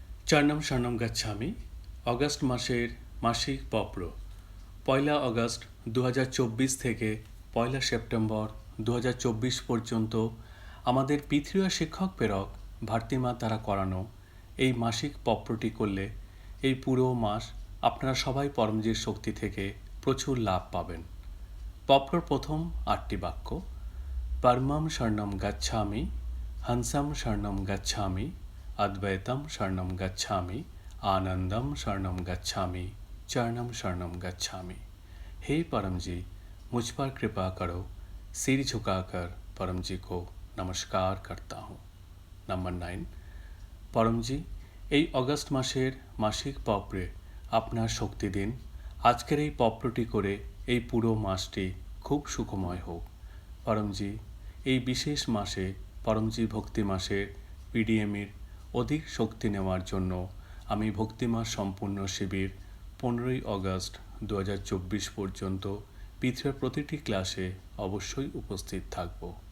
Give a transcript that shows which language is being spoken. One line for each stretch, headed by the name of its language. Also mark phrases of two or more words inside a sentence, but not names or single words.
Sanskrit: चरणं शरणं गच्छामि
Bangla: অগস্ট মাসের মাসিক পত্র ১লা অগস্ট ২০২৪ থেকে ১লা সেপ্টেম্বর ২০২৪ পর্যন্ত আমাদের পৃথিবীয় শিক্ষক প্রেরক ভারতীমা দ্বারা করানো এই মাসিক পত্রটি করলে এই পুরো মাস আপনারা সবাই পরমজির শক্তি থেকে প্রচুর লাভ পাবেন। পত্রর প্রথম ৮টি বাক্য:
Sanskrit: परमं शरणं गच्छामि, हंसं शरणं गच्छामि, अद्वैतम शरणम गच्छामि, आनंदम शरणम गच्छामि, चरणम शरणम गच्छामि।
Hindi: हे परम जी, मुझ पर कृपा करो। सिर झुकाकर परम जी को नमस्कार करता हूँ।
Bangla: नंबर 9, परम जी এই অগস্ট মাসের মাসিক পত্রে আপনার শক্তি দিন। আজকের এই পত্রটি করে এই পুরো মাসটি খুব সুখময় হোক। পরমজি এই বিশেষ মাসে পরমজি ভক্তি মাসের পিডিএমের অধিক শক্তি নেওয়ার জন্য আমি ভক্তিমাস সম্পূর্ণ শিবির 15ই অগস্ট 2024 পর্যন্ত পৃথিবীর প্রতিটি ক্লাসে অবশ্যই উপস্থিত থাকব।